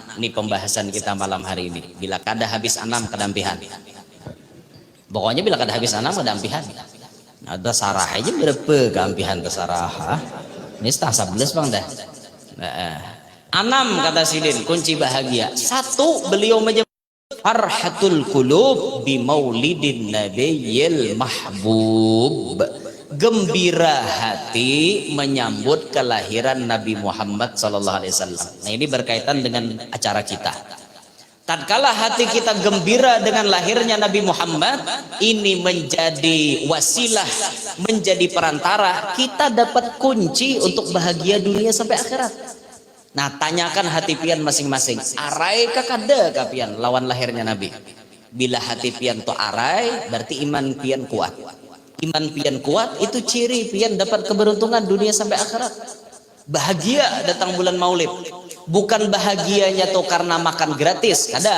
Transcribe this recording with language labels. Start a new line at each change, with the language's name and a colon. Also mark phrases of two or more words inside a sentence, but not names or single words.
Indonesian: Ini pembahasan kita malam hari ini. Bila kada habis 6 kedampihan.
Banjar: Pokoknya bila kada habis 6 kedampihan. Ada sarah aja berapa kedampihan ke sarah. Ini setengah 11 bang dah. 6 kata sidin kunci bahagia.
Indonesian: 1 beliau menyebut
Arabic: فرحة القلوب بمولد النبي المحبوب.
Indonesian: Gembira hati menyambut kelahiran Nabi Muhammad
Arabic: صلى الله عليه وسلم.
Indonesian: Nah, ini berkaitan dengan acara kita. Tatkala hati kita gembira dengan lahirnya Nabi Muhammad, ini menjadi wasilah, menjadi perantara kita dapat kunci untuk bahagia dunia sampai akhirat. Nah, tanyakan hati pian masing-masing.
Banjar: Arai kakada kapian lawan lahirnya Nabi.
Indonesian: Bila hati pian to arai, berarti iman pian kuat. Iman pian kuat itu ciri pian dapat keberuntungan dunia sampai akhirat. Bahagia datang bulan Maulid. Bukan bahagianya tuh karena makan gratis, kada.